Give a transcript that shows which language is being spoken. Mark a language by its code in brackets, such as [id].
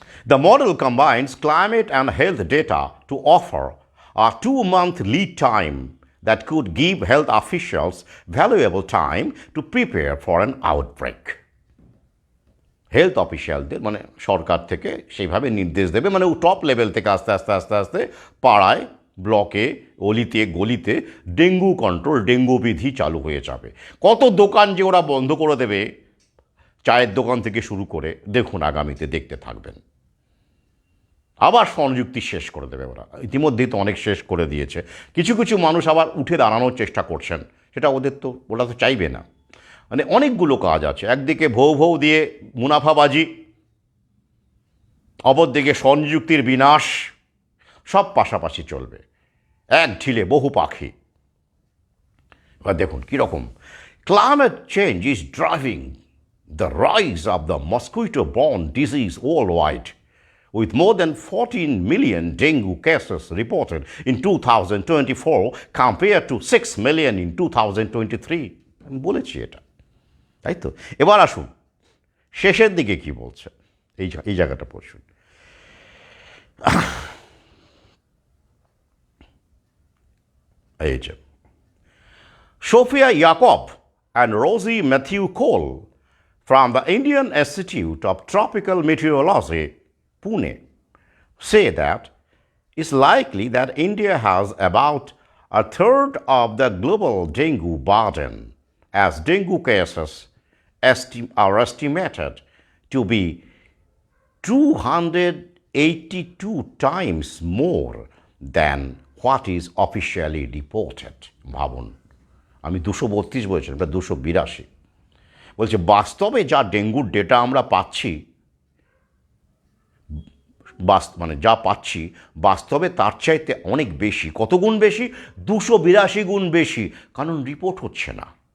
[en] The model combines climate and health data to offer a 2-month lead time that could give health officials valuable time to prepare for an outbreak. [bn] Health অফিসিয়ালদের, মানে সরকার থেকে সেইভাবে নির্দেশ দেবে, মানে top level থেকে আস্তে আস্তে আস্তে আস্তে পাড়ায়, ব্লকে, অলিতে গলিতে ডেঙ্গু কন্ট্রোল, ডেঙ্গু বিধি চালু হয়ে যাবে। কত দোকান যে ওরা বন্ধ করে দেবে, চায়ের দোকান থেকে শুরু করে, দেখুন আগামীতে দেখতে থাকবেন। আবার সংযুক্তি শেষ করে দেবে ওরা, ইতিমধ্যেই তো অনেক শেষ করে দিয়েছে। কিছু কিছু মানুষ আবার উঠে দাঁড়ানোর চেষ্টা করছেন, সেটা ওরা তো চাইবে না। মানে অনেকগুলো কাজ আছে, একদিকে ভৌ ভৌ দিয়ে মুনাফাবাজি, অপরদিকে সংযুক্তির বিনাশ, সব পাশাপাশি চলবে, এক ঢিলে বহু পাখি। এবার দেখুন কীরকম, [en] Climate change is driving the rise of the mosquito borne disease worldwide, with more than 14 million dengue cases reported in 2024 compared to 6 million in 2023. [bn] আমি বলেছি এটা, তাই তো? এবার আসুন শেষের দিকে কি বলছে, এই জায়গাটা পড়ছুন। [en] এই যে Sophia Yacob and Rosie Matthew Cole from the Indian Institute of Tropical Meteorology, Pune, say that it's likely that India has about a third of the global dengue burden, as dengue cases are estimated to be 282 times more than what is officially reported. [bn] ভাবুন, আমি 232 বলছিলাম, এটা 282। বলছে বাস্তবে যা ডেঙ্গুর data আমরা পাচ্ছি, মানে যা পাচ্ছি বাস্তবে তার চাইতে অনেক বেশি। কত গুণ বেশি? 282 গুণ বেশি, কারণ রিপোর্ট হচ্ছে না।